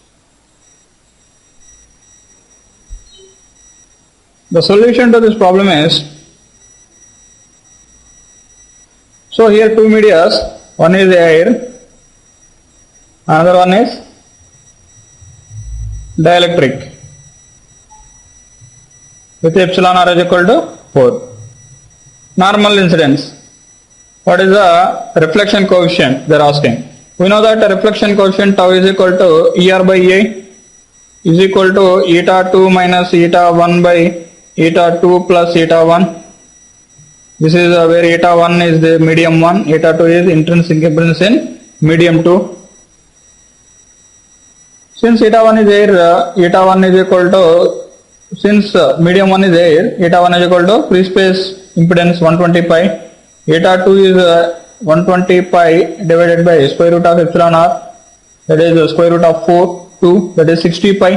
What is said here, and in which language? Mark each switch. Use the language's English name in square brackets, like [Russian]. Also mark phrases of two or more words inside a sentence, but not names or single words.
[English] The solution to this problem is, so here two medias, one is air, another one is dielectric with epsilon r is equal to 4. Normal incidence. What is the reflection coefficient they are asking? We know that the reflection coefficient tau is equal to ER by A is equal to eta 2 minus eta 1 by eta 2 plus eta 1. This is where eta 1 is the medium 1, eta 2 is intrinsic impedance in medium 2. Since eta 1 is air, eta 1 is equal to, since medium 1 is air, eta 1 is equal to free space impedance 120 pi, eta 2 is 120 pi divided by square root of epsilon r, that is square root of 4, 2, that is 60 pi.